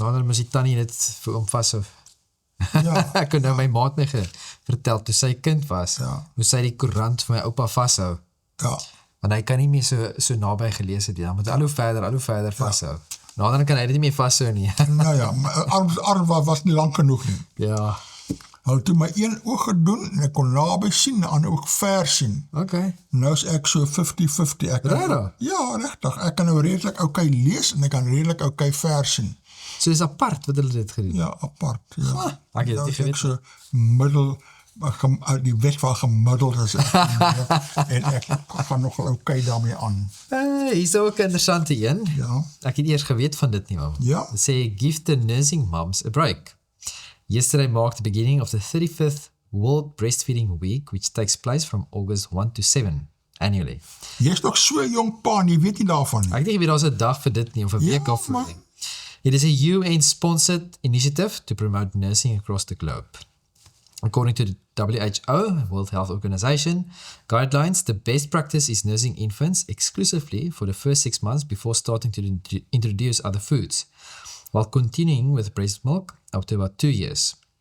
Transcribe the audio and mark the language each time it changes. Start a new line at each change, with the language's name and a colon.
Afrikaans: Nou, dan moes die tannie dit vir hom vashou. Ja, Ek kon nou my maat my vertel, toe sy kind was, Ja. moes sy die koerant vir my oupa vashou. ja, Want hy kan nie meer so naby gelees het, dan moet hy al hoe verder vashou. Nou dan kan hy dit nie meer vashou nie. nou ja, my arm was nie lang genoeg nie. Ja, Hulle het toe my een oog gedoen en ek kon naby sien, en die ander oog ver sien. okay. Nou is ek so 50-50. Regtig? Ja, regtig. Ek kan nou redelik okay lees en ek kan redelik okay ver sien. So is apart wat hulle dit gedoen. Ja, apart. Ja. Ek het Nou dit is ek geweet. so middel, uit die weg van gemiddeld is ek, en ek gaan nogal okay daarmee aan. Hier is ook 'n interessante een. Ja, Ek het eers geweet van dit nie, man. Ja. Dit sê,
English: give the nursing moms a break. Yesterday marked the beginning of the 35th World Breastfeeding Week, which takes place from August 1 to 7 annually.
Afrikaans: jy is nog so jong pa en jy weet nie daarvan nie. Ek dink nie daar's 'n dag vir dit nie, of 'n Ja, week daarvoor maar- nie.
English: It is a UN-sponsored initiative to promote nursing across the globe. According to the WHO, World Health Organization, guidelines, the best practice is nursing infants exclusively for the first 6 months before starting to introduce other foods, while continuing with breast milk up to about 2 years.